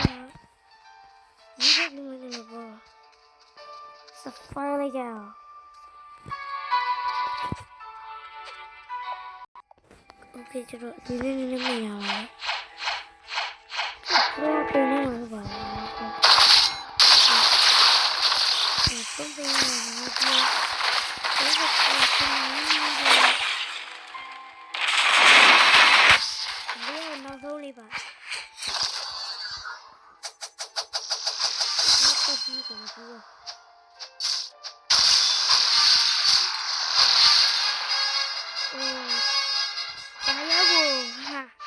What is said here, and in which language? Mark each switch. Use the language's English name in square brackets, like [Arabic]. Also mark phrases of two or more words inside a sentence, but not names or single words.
[Indonesian] Juga gimana apa? Safari aja. Oke, coba ini ya. Aku punya apa? [Burmese] သုံးသိန်းနဲ့ငါပြောတော့တော့နောက်ဆုံးလေးပါတက်ပြီးတော့ပြောတာယာကိုဟာ